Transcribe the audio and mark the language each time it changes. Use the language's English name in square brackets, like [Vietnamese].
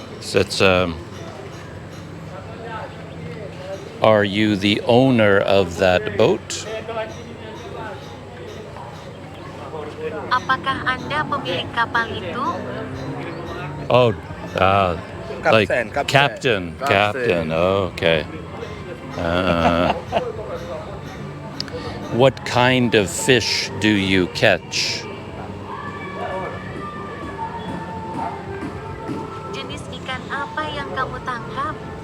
[English] So it's are you the owner of that boat? [Indonesian] Apakah Anda pemilik kapal itu? [English] Oh, like Captain. captain. Oh, okay. What kind of fish do you catch? [Indonesian] Jenis ikan apa yang kamu tangkap?